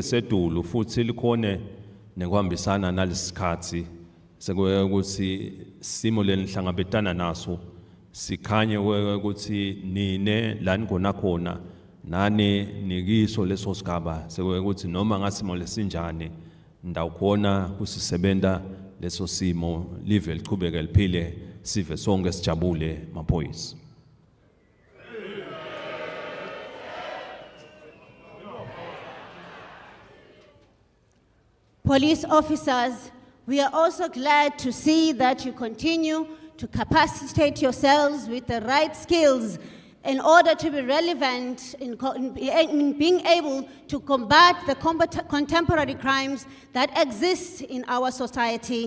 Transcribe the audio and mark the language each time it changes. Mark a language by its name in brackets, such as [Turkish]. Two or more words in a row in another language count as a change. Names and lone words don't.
[Swati] sedulu futhi likhone nekuhambisana nalesikhathi sekuthi simo lenihlangabetana naso sikhanye ukuthi nine la nikhona nani nikiso leso sigaba sekuthi noma ngasimo lesinjani ndawukhona kusisebenta leso simo live liqhubeke liphile sive sonke sijabule maphoyisa. [English] Police officers, we are also glad to see that you continue to capacitate yourselves with the right skills in order to be relevant in being able to combat the contemporary crimes that exist in our society.